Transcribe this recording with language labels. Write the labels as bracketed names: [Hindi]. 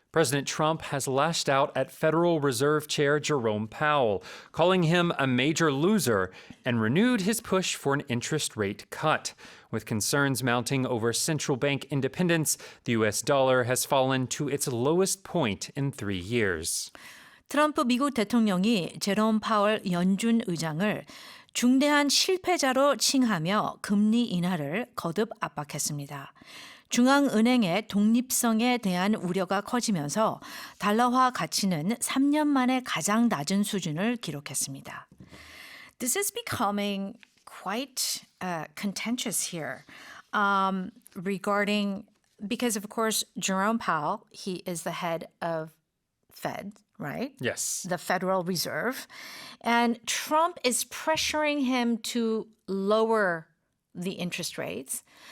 [English] President Trump has lashed out at Federal Reserve Chair Jerome Powell, calling him a major loser, and renewed his push for an interest rate cut. With concerns mounting over central bank independence, the U.S. dollar has fallen to its lowest point in 3 years. [Korean] 트럼프 미국 대통령이 제롬 파월 연준 의장을 중대한 실패자로 칭하며 금리 인하를 거듭 압박했습니다. 중앙은행의 독립성에 대한 우려가 커지면서 달러화 가치는 3년 만에 가장 낮은 수준을 기록했습니다. [English] This is becoming quite contentious here regarding, because of course Jerome Powell, he is the head of Fed, right? Yes. The Federal Reserve. And Trump is pressuring him to lower the interest rates.